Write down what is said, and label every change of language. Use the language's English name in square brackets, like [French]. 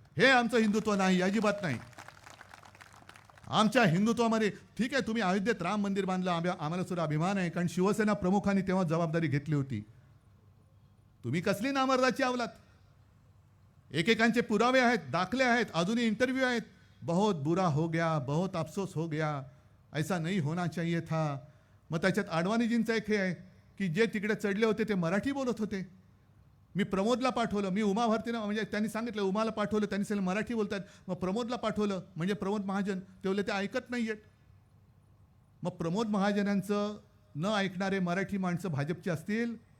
[Marathi] हे आमचं हिंदुत्व नाही, अजिबात नाही. आमच्या हिंदुत्वामध्ये ठीक आहे, तुम्ही अयोध्येत राम मंदिर बांधलं, आम्हाला सुद्धा अभिमान आहे, कारण शिवसेना प्रमुखांनी तेव्हा जबाबदारी घेतली होती. तुम्ही कसली नामर्दाची अवलाद. एकेकांचे पुरावे आहेत, दाखले आहेत, अजूनही इंटरव्ह्यू आहेत. [Hindi] बहुत बुरा हो गया, बहुत अफसोस हो गया, ऐसा नहीं होना चाहिए था. [Marathi] मग त्याच्यात आडवाणीजींचं एक हे आहे की जे तिकडे चढले होते ते मराठी बोलत होते. मी प्रमोदला पाठवलं, मी उमा भारतीनं म्हणजे त्यांनी सांगितलं उमाला पाठवलं, त्यांनी सांगितलं मराठी बोलतात. मग प्रमोदला पाठवलं म्हणजे प्रमोद महाजन, ते बोलले ते ऐकत नाही आहेत. मग प्रमोद महाजनांचं न ऐकणारे मराठी माणसं भाजपची असतील?